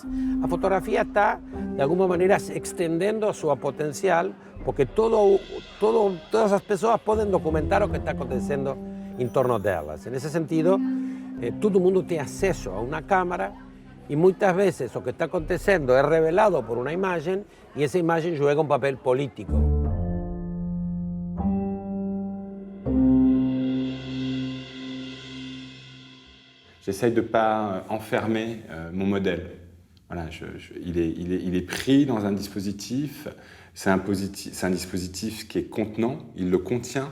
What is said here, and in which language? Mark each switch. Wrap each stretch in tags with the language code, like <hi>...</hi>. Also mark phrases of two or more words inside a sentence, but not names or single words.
<pt>A fotografia está, de alguma maneira, extendendo a sua potencial, porque todas as pessoas podem documentar o que está acontecendo em torno delas. Nesse sentido, todo mundo tem acesso a uma câmera e muitas vezes o que está acontecendo é revelado por uma imagem e essa imagem joga um papel político.</pt> <fr>J'essaye de ne pas enfermer mon modèle. Voilà, il est pris dans un dispositif, c'est un dispositif qui est contenant, il le contient.</fr>